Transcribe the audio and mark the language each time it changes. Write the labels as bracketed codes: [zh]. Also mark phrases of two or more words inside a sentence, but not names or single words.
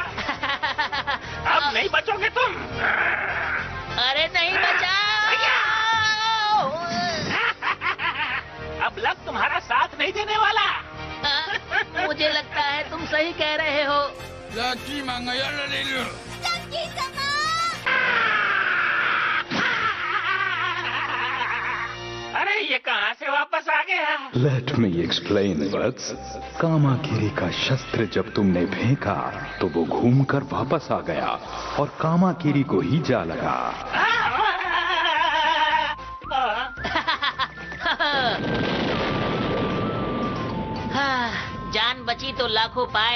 [hi] अब नहीं बचोगे तुम। अरे नहीं, बचा। अब लक तुम्हारा साथ नहीं देने वाला। मुझे लगता है तुम सही कह रहे हो। लकी मांगा यार ले लो। [ja] ラッキー様 [hi] अरे ये कहाँ से वापस आ गया? [en] Let me explain, वत्स। [hi] कामाकिरी का शस्त्र जब तुमने फेंका तो वो घूमकर वापस आ गया और कामाकिरी को ही जा लगा। जान बची तो लाखों पाए।